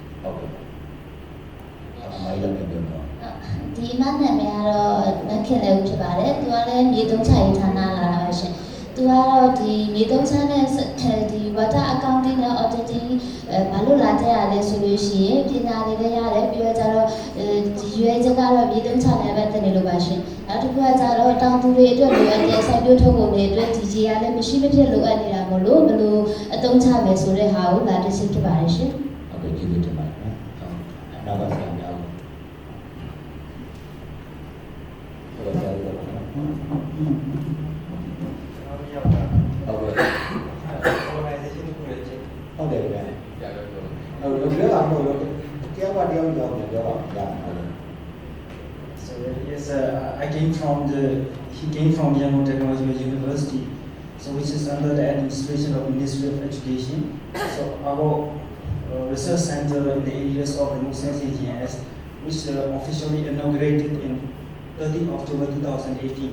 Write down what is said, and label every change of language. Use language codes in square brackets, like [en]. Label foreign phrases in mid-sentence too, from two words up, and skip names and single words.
[my] ဟုတ်ကဲ့အမိုင်းလည်းပြောတော့ ဒီမနာမည်ကတော့မခင်လည်းဖြစ်ပါတယ်။သူကလည်းမြေသုံးချရေးဌာနလာတာပဲရှင်။သူကတော့ဒီမြေသုံးချနဲ့ဒီ [en] water accounting [my] နဲ့ auditing ဘာလို့လာတဲ့ရလဲဆိုလို့ရှိရင်ပညာတွေလည်းရတယ်ပြီးတော့ကျတော့ဒီရွေးချက်ကတော့မြေသုံးချနဲ့ပဲတင်နေလို့ပါရှင်။နောက်တစ်ခုကကျတော့တောင်သူတွေအတွက်လိုအပ်တဲ့စိုက်ပျိုးထုတ်ကုန်တွေအတွက်ဒီကြီးကလည်းမရှိမဖြစ်လိုအပ်နေတာမို့လို့ဘယ်လိုအသုံးချမယ်ဆိုတဲ့ဟာကိုလာတစ်ချက်ဖြစ်ပါတယ်ရှင်။ ဟုတ်ကဲ့ကျေးဇူးတင်ပါတယ်နော်နောက်ကဆရာများဟုတ်ကဲ့ဆရာတို့ဟုတ်ကဲ့ဟုတ်တယ်ဗျာ ရတော့ ဟုတ်တယ်ပြောတာမဟုတ်လို့တရားပါတရားကြောင့်ပြောတာဟုတ်တယ် [en] So yes, he came from Yangon Technology University, so which is under the administration of Ministry of Education. So our research center in the areas of remote sensing GIS, which officially inaugurated in 30 October 2018.